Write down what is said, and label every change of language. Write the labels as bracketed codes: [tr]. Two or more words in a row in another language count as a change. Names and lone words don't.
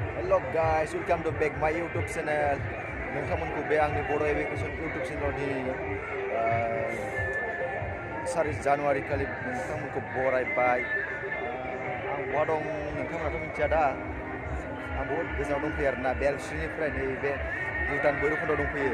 [en] Hello guys, welcome to back my YouTube channel. [brx] नोंथांमोनखौ बे आंनि बर' एजुकेशन [en] YouTube channel [brx] दिनै 4 जानुवारि खालि नोंथांमोनखौ बरायबाय। आं बहा दं नोंथांमोनाथ' मिथिया दा। आं बहुद गोजानाव दंफैयो आरोना बेलस्रिनिफ्राय नैबे भुटान भैरबकुन्डआव दंफैयो।